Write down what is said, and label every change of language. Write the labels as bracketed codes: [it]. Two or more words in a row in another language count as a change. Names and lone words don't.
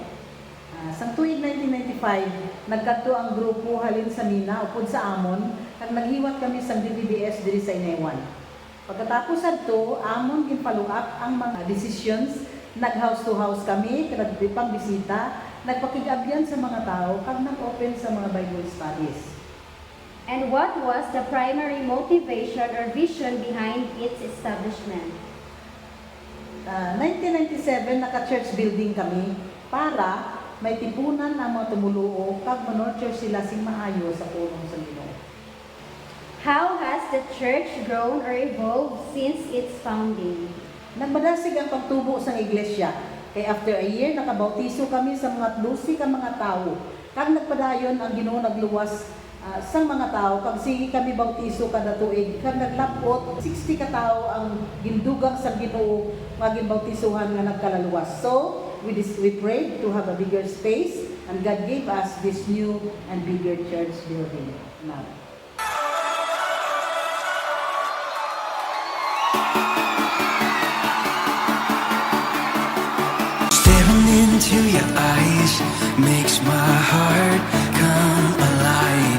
[hil] Sang tuig 1995, nagkadto ang grupo halin sa Mina upod sa Amon kag naghiwat kami sa DBBS diri sa Inayawan. Pagkatapos adto, amon ginfollow up ang mga decisions, nag-house to house kami, nagdipang bisita, nagpakigabyan sa mga tao kag nag-open sa mga [en] Bible studies. And what was the primary motivation or vision behind its establishment? [hil] 1997 naka- [en] church building [hil] kami para may tipunan ang mga tumuluo kag manurture sila sing maayo sa pulong sa Ginoo. [en] How has the church grown or evolved since its founding? [hil] Nagmadasig ang pagtubo sa iglesia. [en] Kay after a year, [hil] nakabautiso kami sa mga 12 ka mga tao. Kag nagpadayon ang Ginoo nagluwas sa mga tao. Kag sige kami bautiso kada tuig. Kag naglapot, 60 ka tao ang gindugang sa Ginoo nga ginbautisuhan nga nagkalaluwas. [en] So, we prayed to have a bigger space and God gave us this new and bigger church building now. Staring into your eyes makes my heart come alive.